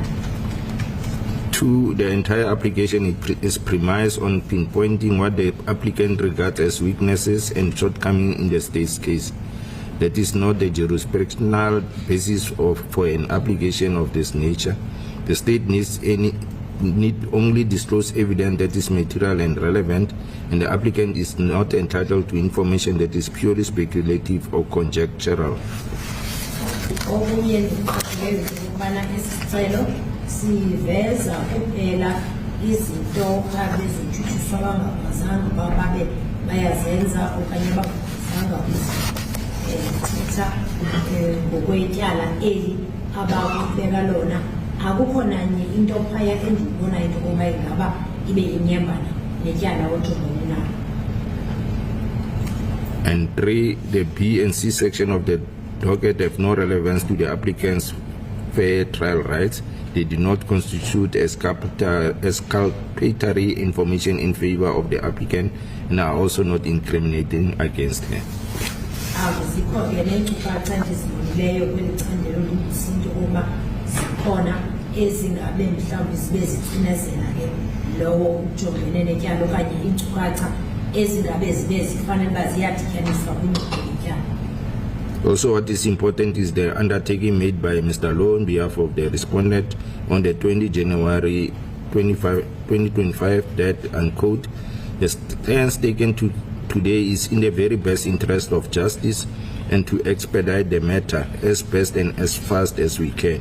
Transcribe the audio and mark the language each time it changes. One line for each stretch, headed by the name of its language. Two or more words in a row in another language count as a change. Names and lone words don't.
English: 2. The entire application is premised on pinpointing what the applicant regards as weaknesses and shortcomings in the state's case. That is not the jurisdictional basis for an application of this nature. The state need only disclose evidence that is material and relevant, and the applicant is not entitled to information that is purely speculative or conjectural.
Xhosa: Okunye ndikuqapheleyo ukubana isicelo siveza kuphela izinto abezotshutshiswa bangakwazanga uba babe bayazenza okanye bangakwazanga ukuzithetha ngokwetyala eli abakubeka lona. Akukho nanye into phaya endiyibonayo into yokuba ingaba ibe inyambana netyala ojongene nalo.
English: And 3, the B and C section of the docket have no relevance to the applicant's fair trial rights. They do not constitute exculpatory information in favor of the applicant and are also not incriminating against her.
Xhosa: Zikho ke neenkcukacha endizibonileyo kweli candelo lindisa into yokuba zikhona ezingabe mhlawumbi zibe zicinezela ke lowo ujongene netyala okanye iinkcukacha ezingabe zibe zifanele uba ziyadityaniswa kwingxoxo yetyala.
English: Also, what is important is the undertaking made by Mr. Law on behalf of the respondent on the 20 January 2025 that, unquote, the stance taken today is in the very best interest of justice and to expedite the matter as best and as fast as we can.